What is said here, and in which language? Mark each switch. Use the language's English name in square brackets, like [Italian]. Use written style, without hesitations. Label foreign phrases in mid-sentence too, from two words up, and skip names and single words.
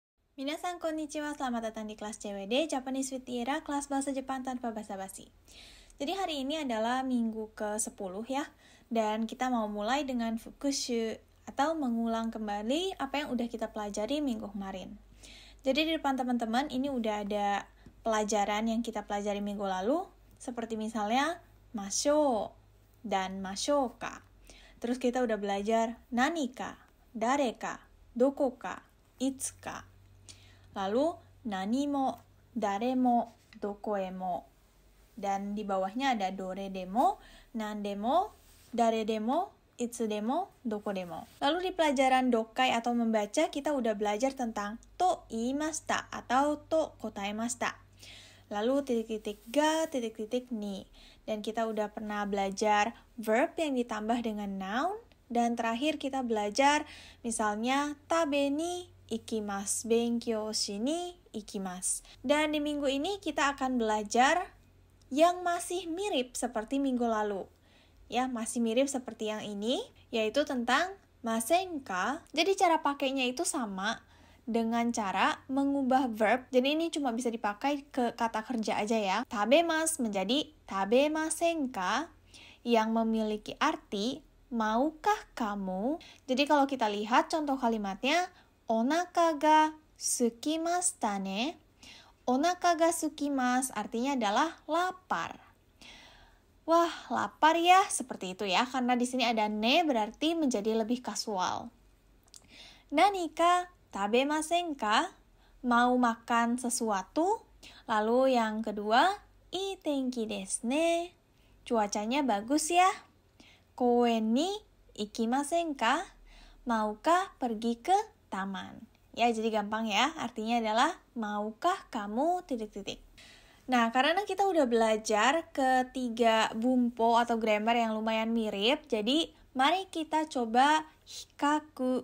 [Japanese] 皆さんこんにちは, [Indonesian] selamat datang di kelas CWD Japanese with Tiara, kelas bahasa Jepang tanpa basa-basi. Jadi hari ini adalah minggu ke-10 ya, dan kita mau mulai dengan fukushu atau mengulang kembali apa yang udah kita pelajari minggu kemarin. Jadi di depan teman-teman ini udah ada pelajaran yang kita pelajari minggu lalu, seperti misalnya masho dan mashoka. Terus kita udah belajar [Japanese] 何か、誰か、どこか、いつか. [Indonesian] Lalu, [Japanese] 何も、誰も、どこへも. Dan di bawahnya ada どれでも、何でも、誰でも、いつでも、どこでも. [Indonesian] Lalu di pelajaran dokai atau membaca, kita udah belajar tentang [Japanese] と言いました [Indonesian] atau [Japanese] と答えました. [Indonesian] Lalu titik-titik ga, titik-titik ni. Dan kita udah pernah belajar verb yang ditambah dengan noun. Dan terakhir kita belajar misalnya [Japanese] 食べに行きます, 勉強しに行きます. [Indonesian] Dan di minggu ini kita akan belajar yang masih mirip seperti minggu lalu. Ya, masih mirip seperti yang ini, yaitu tentang masenka. Jadi cara pakainya itu sama dengan cara mengubah verb. Jadi ini cuma bisa dipakai ke kata kerja aja ya. Tabemas menjadi tabemasenka yang memiliki arti maukah kamu. Jadi kalau kita lihat contoh kalimatnya, [Japanese] お腹が空きましたね. お腹が空きます [Indonesian] artinya adalah lapar. Wah, lapar ya, seperti itu ya. Karena di sini ada ne berarti menjadi lebih kasual. [Japanese] 何か食べませんか? [Indonesian] Mau makan sesuatu? Lalu yang kedua, [Japanese] いい天気ですね. [Indonesian] Cuacanya bagus ya. [Japanese] 公園に行きませんか? [Indonesian] Maukah pergi ke taman? Ya, jadi gampang ya. Artinya adalah maukah kamu titik-titik. Nah, karena kita udah belajar ketiga bumpo atau grammar yang lumayan mirip, jadi mari kita coba hikaku.